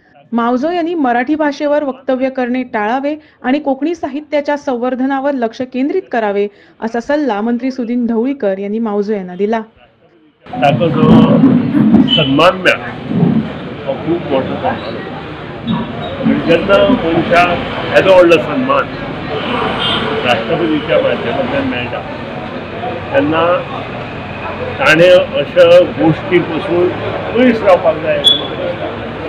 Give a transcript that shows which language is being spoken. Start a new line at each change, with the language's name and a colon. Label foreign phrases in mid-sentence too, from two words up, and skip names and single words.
Marathi: मावजो यांनी मराठी भाषेवर वक्तव्य करणे टाळावे आणि कोकणी साहित्याच्या संवर्धनावर लक्ष केंद्रित करावे असा सल्ला मंत्री सुदीन ढवळीकर यांनी मावजो यांना दिला।
Konkani: ताका जो सन्मान मेळ्ळा हो खूब मोठो सन्मान आनी जेन्ना मनशाक येदो व्हडलो सन्मान राष्ट्रपतीच्या माध्यमांतल्यान मेळटा तेन्ना ताणें अशा गोश्टी पासून पयस रावपाक जाय अशें म्हाका दिसता।